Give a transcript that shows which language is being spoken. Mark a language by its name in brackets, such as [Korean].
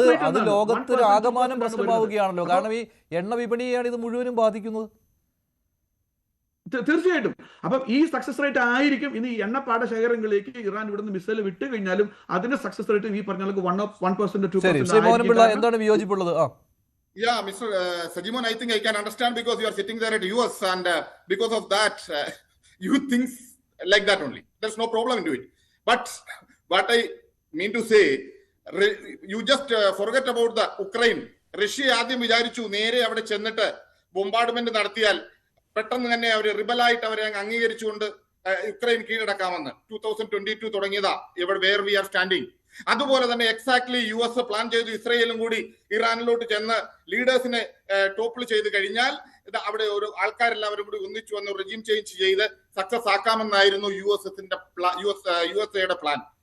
[Malayalam] അത് ലോകത്തിന് ആകമാനം പ്രശ്നമാവുകയാണല്ലോ. കാരണം ഈ എണ്ണ വിപണിയെയാണ് ഇത് മുഴുവനും ബാധിക്കുന്നത്. തീർച്ചയായിട്ടും. അപ്പം ഈ സക്സസ് റേറ്റ് ആയിരിക്കും ഇനി എണ്ണപ്പാട ശേഖരങ്ങളിലേക്ക് ഇറാൻ ഇവിടുന്ന് മിസൈൽ വിട്ട് കഴിഞ്ഞാലും അതിന്റെ സക്സസ് റേറ്റ് ഈ പറഞ്ഞ 1% 2%. എന്താണ് വിയോജിപ്പുള്ളത്? [English] Yeah, Mr. Sajimon, I think I can understand because you are sitting there at US and because of that, you think like that only. There's no problem into it. But what I mean to say, you just forget about the Ukraine. [Malayalam] Russia ആദ്യം വിചാരിച്ചു നേരെ അവിടെ ചെന്നിട്ട് ബോംബാർഡ്മെന്റ് നടത്തിയാൽ പെട്ടെന്ന് തന്നെ അവർ റിബലായിട്ട് അവരെ അംഗീകരിച്ചുകൊണ്ട് യുക്രൈൻ കീഴടക്കാമെന്ന് 2022 തുടങ്ങിയതാ ഇവിടെ [English] Where we are standing. [Malayalam] അതുപോലെ തന്നെ എക്സാക്ട്ലി US പ്ലാൻ ചെയ്തു ഇസ്രയേലും കൂടി ഇറാനിലോട്ട് ചെന്ന് ലീഡേഴ്സിനെ ടോപ്പിൾ ചെയ്ത് കഴിഞ്ഞാൽ അവിടെ ഒരു ആൾക്കാരെല്ലാവരും കൂടി ഒന്നിച്ചു വന്ന് റെജീം ചേഞ്ച് ചെയ്ത് സക്സസ് ആക്കാമെന്നായിരുന്നു യുഎസ്എയുടെ പ്ലാൻ.